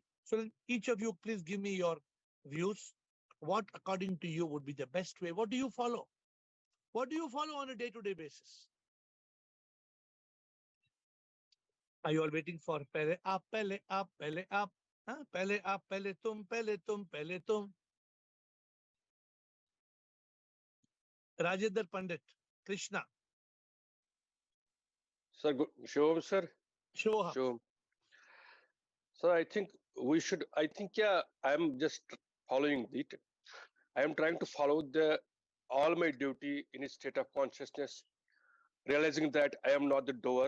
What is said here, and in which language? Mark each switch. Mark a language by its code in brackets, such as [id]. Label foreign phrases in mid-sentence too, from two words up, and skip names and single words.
[en] So each of you, please give me your views. What, according to you, would be the best way? What do you follow? What do you follow on a day-to-day basis? Are you all waiting for pele up, pele up, pele up? Huh? Pele up, pele tum, pele tum, pele tum. Rajendra Pandit, Krishna. Sir, show him, sir. Show him. Show him. So I think we should, yeah, I'm just following it. I am trying to follow all my duty in a state of consciousness, realizing that I am not the doer.